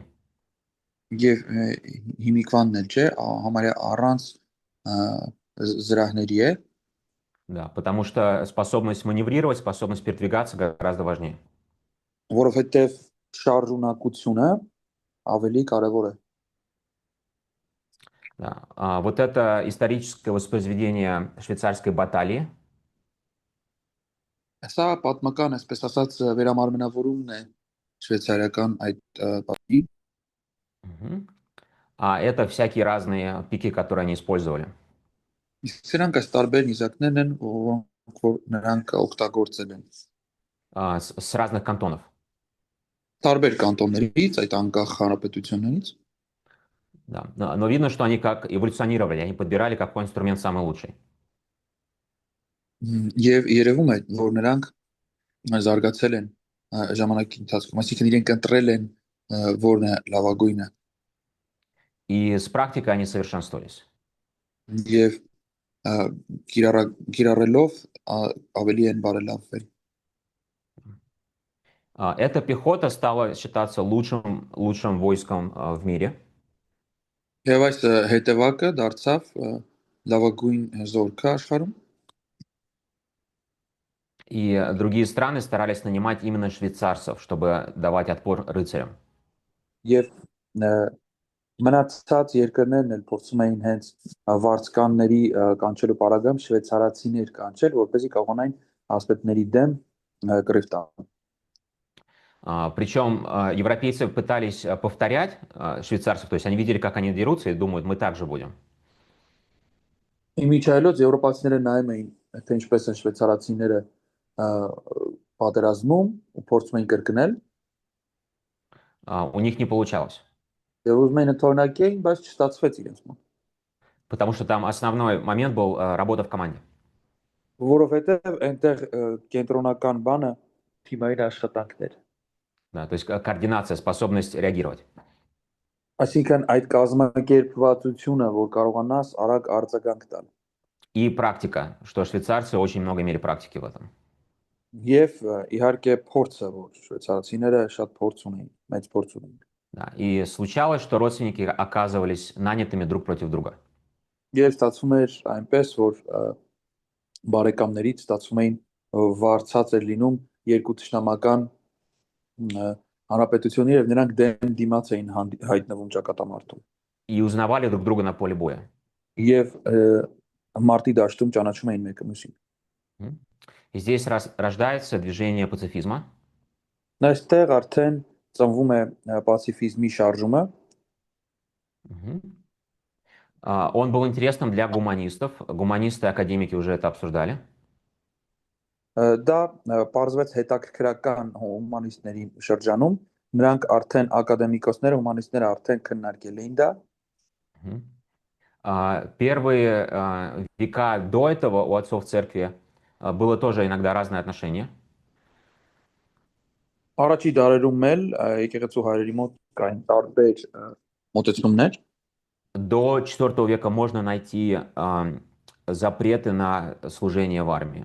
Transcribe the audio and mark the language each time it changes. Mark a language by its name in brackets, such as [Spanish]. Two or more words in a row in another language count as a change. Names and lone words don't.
[Armenian] եւ հիմիկվանն էլ չէ, համարյա առանց զրահների է, [Russian] Да, потому что способность маневрировать, способность передвигаться гораздо важнее. [Armenian] որովհետեւ շարժունակությունը ավելի կարեւոր է։ [Russian] Да. Вот это историческое воспроизведение швейцарской баталии. [Armenian] Սա պատմական, այսպես ասած, վերամարմնավորումն է շվեյցարիական այդ պատի, Мгм. [Russian] А это всякие разные пики, которые они использовали. [Armenian] իսկ սրանք այս տարբեր նիզակներն են, որոնք որ նրանք օգտագործել են։ [Russian] С разных кантонов. [Armenian] Տարբեր կանտոններից, այդ անկախ հանրապետություններից, [Russian] Да. Но видно, что они как эволюционировали, они подбирали какой инструмент самый лучший. [Armenian] եւ երևում է, որ նրանք զարգացել են ժամանակի ընթացքում, այսինքն իրենք ընտրել են որն է լավագույնը [Russian] И с практикой они совершенствовались. [Armenian] եւ կիրառելով ավելի են բարելավվել։ [Russian] Эта пехота стала считаться лучшим войском в мире. [Armenian] Եվ այս հետևակը դարձավ լավագույն զորքը աշխարհում [Russian] И другие страны старались нанимать именно швейцарцев, чтобы давать отпор рыцарям. [Armenian] եւ մնացած երկրներն էլ փորձում էին հենց վարձկանների կանչելու պարագայում շվեյցարացիներ կանչել, որպեսզի կարողանային ասպետների դեմ կռիվ տան։ [Russian] Причем европейцы пытались повторять швейцарцев, то есть они видели, как они дерутся, и думают, мы так же будем. [Armenian] Իմիջայլոց եվրոպացիները նայում էին, թե ինչպես են շվեյցարացիները պատերազմում ու փորձում էին կրկնել, [Russian] У них не получалось, [Armenian] եւ ուզում էին ընդօրինակեին, բայց չստացվեց իրենց մոտ, [Russian] потому что там основной момент был работа в команде. [Armenian] որովհետեւ այնտեղ կենտրոնական բանը թիմային աշխատանքն էր։ [Russian] Да, то есть координация, способность реагировать. [Armenian] Այսինքն այդ կազմակերպվածությունը, որ կարողանաս արագ արձագանք տալ։ [Russian] И практика, что швейцарцы очень много имели практики в этом. [Armenian] Եվ իհարկե փորձը, որ շվեյցարացիները շատ փորձ ունեին, մեծ փորձ ունեին։ [Russian] Да. И случалось, что родственники оказывались нанятыми друг против друга. [Armenian] Եվ ստացվում էր այնպես, որ բարեկամներից ստացվում էին վարձած էր լինում երկու ճշնամական հանրապետություններ եւ նրանք դեմ դիմաց էին հայտնվում ճակատամարտում։ [Russian] И узнавали друг друга на поле боя. [Armenian] Եվ մարտի դաշտում ճանաչում էին մեկը մյուսին։ [Russian] И здесь рождается движение пацифизма. [Armenian] Այստեղ արդեն ծնվում է պացիֆիզմի շարժումը։ [Russian] Он был интересным для гуманистов. Гуманисты и академики уже это обсуждали. [Armenian] Դա պարզվեց հետաքրքրական հումանիստների շրջանում, նրանք արդեն ակադեմիկոսները, հումանիստները արդեն քննարկել էին դա։ [Russian] Первые века до этого у отцов церкви было тоже иногда разное отношение. [Armenian] Առաջի դարերում էլ եկեղեցու հայրերի մոտ կային տարբեր մոտեցումներ։ [Russian] До IV века можно найти запреты на служение в армии.